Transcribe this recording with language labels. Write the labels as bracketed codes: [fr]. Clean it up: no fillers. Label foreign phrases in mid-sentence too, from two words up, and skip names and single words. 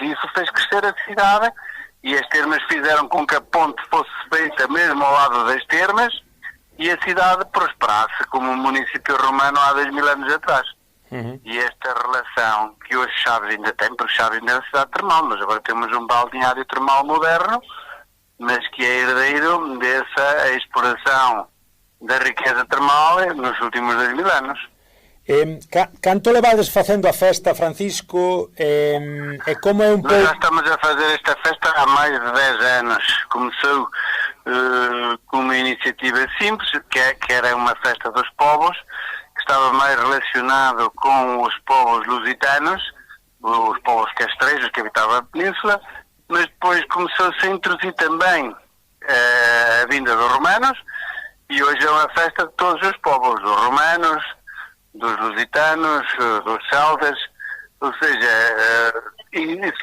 [pt] E isso fez crescer a cidade, e as termas fizeram com que a ponte fosse feita mesmo ao lado das termas e a cidade prosperasse como um município romano há 2000 anos atrás. E esta relação que hoje Chaves ainda tem, porque Chaves ainda é uma cidade termal, mas agora temos um balneário termal moderno, mas que é herdeiro dessa exploração da riqueza termal nos últimos 2000 anos. [gl] Canto levades facendo a festa, Francisco, e como é un pouco... [pt] Nós já estamos a fazer esta festa há mais de 10 anos. Começou com uma iniciativa simples, que era uma festa dos povos, que estava mais relacionado com os povos lusitanos, os povos castrejos que habitavam a península, mas depois começou-se a introduzir também a vinda dos romanos, e hoje é uma festa de todos os povos, dos romanos, dos lusitanos, dos celtas, ou seja, e celebra isso.